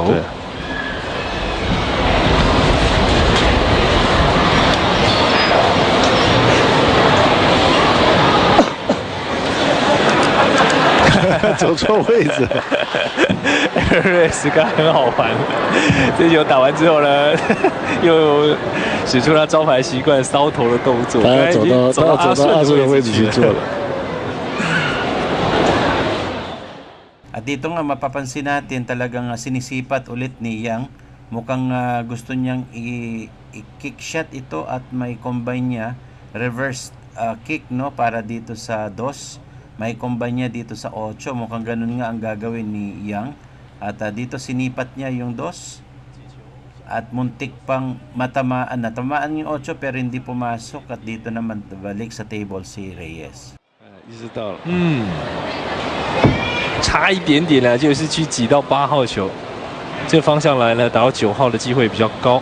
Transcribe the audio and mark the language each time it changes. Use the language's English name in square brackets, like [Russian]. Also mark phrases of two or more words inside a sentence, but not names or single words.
[Chinese] 对。走错位置。瑞斯刚很好玩，这球打完之后呢，又使出他招牌习惯搔头的动作，他要走到阿顺的位置去做了。 [Filipino] At dito nga mapapansin natin talagang sinisipat ulit ni Yang. Mukhang gusto niyang i- [English] kick shot [Filipino] ito at may combine niya [English] reverse kick [Filipino] no para dito sa 2. May combine niya dito sa 8. Mukhang ganun nga ang gagawin ni Yang. At dito sinipat niya yung 2. At muntik pang matamaan. Natamaan yung 8 pero hindi pumasok. At dito naman balik sa table si Reyes. [Chinese] 意识到了，差一点点呢，就是去挤到8号球。这个方向来呢，打到9号的机会比较高。